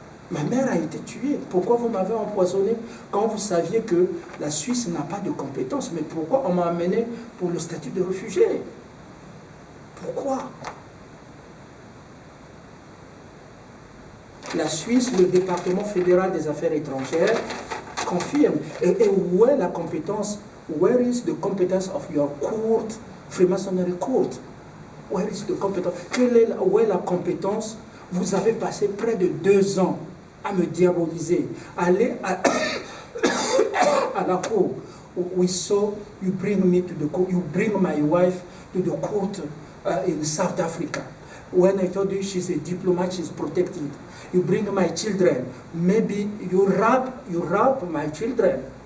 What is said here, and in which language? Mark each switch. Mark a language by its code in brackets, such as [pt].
[fr] Ma mère a été tuée. Pourquoi vous m'avez empoisonné quand vous saviez que la Suisse n'a pas de compétences? Mais pourquoi on m'a amené pour le statut de réfugié? Pourquoi? La Suisse, le département fédéral des affaires étrangères, confirme. Et où est la compétence? [en] Where is the competence of your court, Freemasonry court? Where is the competence? [fr] Où est la compétence? Vous avez passé près de 2 ans à me diaboliser. Allez à la cour. [en] We saw you bring me to the court. You bring my wife to the court in South Africa. When I told you she's a diplomat, she's protected. You bring my children. Maybe you rob my children.